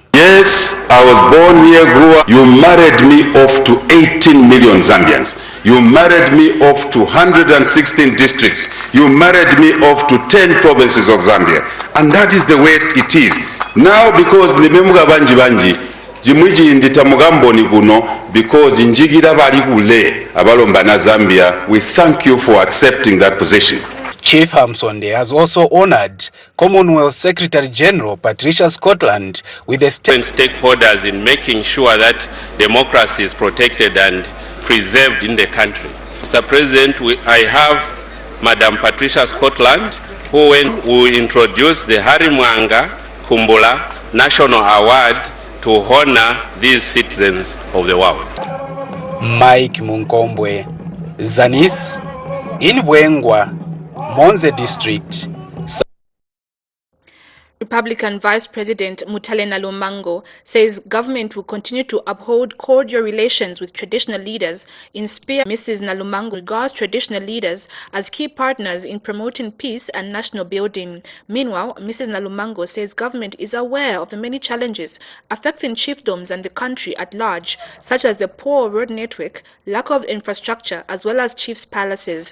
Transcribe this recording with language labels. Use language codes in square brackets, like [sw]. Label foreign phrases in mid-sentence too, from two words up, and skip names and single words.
[en] Yes, I was born here, grew up. You married me off to 18 million Zambians. You married me off to 116 districts. You married me off to 10 provinces of Zambia. And that is the way it is. Now, because [toi] nimemuga banji jimwiji ndita mugamboni kuno, because njigira bali kule abalomba na Zambia, [en] we thank you for accepting that position. Chief Hamusonde has also honored Commonwealth Secretary General Patricia Scotland with the stakeholders in making sure that democracy is protected and preserved in the country. Mr. President, I have Madam Patricia Scotland, who will introduce the Harimwanga Kumbula National Award to honor these citizens of the world. Mike Munkombwe, Zanis, in Wengwa, Monze District. Republican Vice President Mutalena Lumango says government will continue to uphold cordial relations with traditional leaders. In Spear, Mrs. Nalumango regards traditional leaders as key partners in promoting peace and national building. Meanwhile, Mrs. Nalumango says government is aware of the many challenges affecting chiefdoms and the country at large, such as the poor road network, lack of infrastructure, as well as chiefs' palaces.